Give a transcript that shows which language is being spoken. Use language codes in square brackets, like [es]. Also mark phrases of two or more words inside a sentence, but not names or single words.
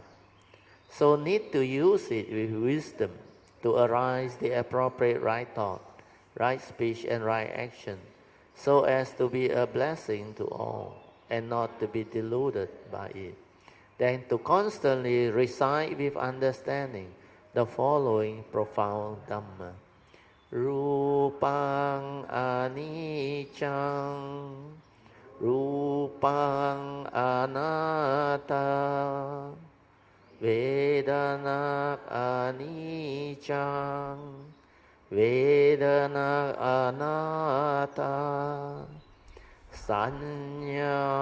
[en] So need to use it with wisdom to arise the appropriate right thought, right speech and right action, so as to be a blessing to all and not to be deluded by it. Then to constantly recite with understanding the following profound Dhamma. [pi] Rupang anicang, rupang anatta, Vedanak anicang, Vedanak anatta, Sanya